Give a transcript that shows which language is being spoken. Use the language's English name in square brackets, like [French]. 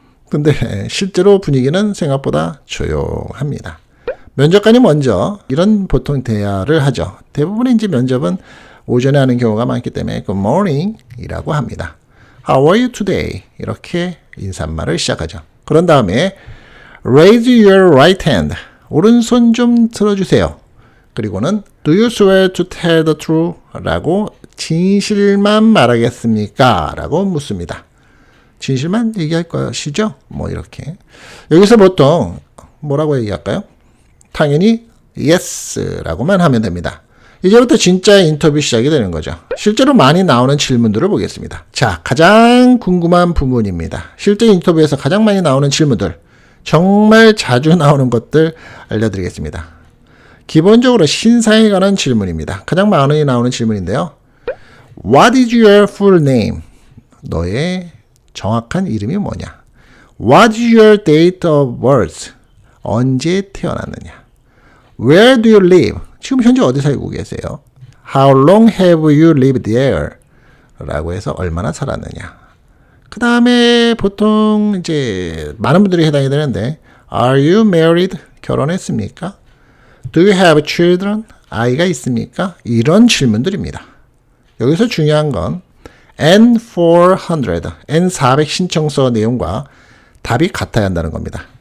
[Korean] 근데 실제로 분위기는 생각보다 조용합니다. 면접관이 먼저 이런 보통 대화를 하죠. 대부분의 이제 면접은 오전에 하는 경우가 많기 때문에 [English] Good morning [Korean] 이라고 합니다. [English] How are you today? [Korean] 이렇게 인사말을 시작하죠. 그런 다음에 [English] Raise your right hand. [Korean] 오른손 좀 들어주세요. 그리고는 [English] Do you swear to tell the truth? [Korean] 라고 진실만 말하겠습니까? 라고 묻습니다. 진실만 얘기할 것이죠? 뭐 이렇게. 여기서 보통 뭐라고 얘기할까요? 당연히 Yes 라고만 하면 됩니다. 이제부터 진짜 인터뷰 시작이 되는 거죠. 실제로 많이 나오는 질문들을 보겠습니다. 자, 가장 궁금한 부분입니다. 실제 인터뷰에서 가장 많이 나오는 질문들, 정말 자주 나오는 것들 알려드리겠습니다. 기본적으로 신상에 관한 질문입니다. 가장 많이 나오는 질문인데요. [English] What is your full name? [Korean] 너의 정확한 이름이 뭐냐? [English] What is your date of birth? [Korean] 언제 태어났느냐? [English] Where do you live? [Korean] 지금 현재 어디 살고 계세요? [English] How long have you lived there? [Korean] 라고 해서 얼마나 살았느냐? 그 다음에 보통 이제 많은 분들이 해당이 되는데 [English] Are you married? [Korean] 결혼했습니까? [English] Do you have children? [Korean] 아이가 있습니까? 이런 질문들입니다. 여기서 중요한 건 N400, N400 신청서 내용과 답이 같아야 한다는 겁니다.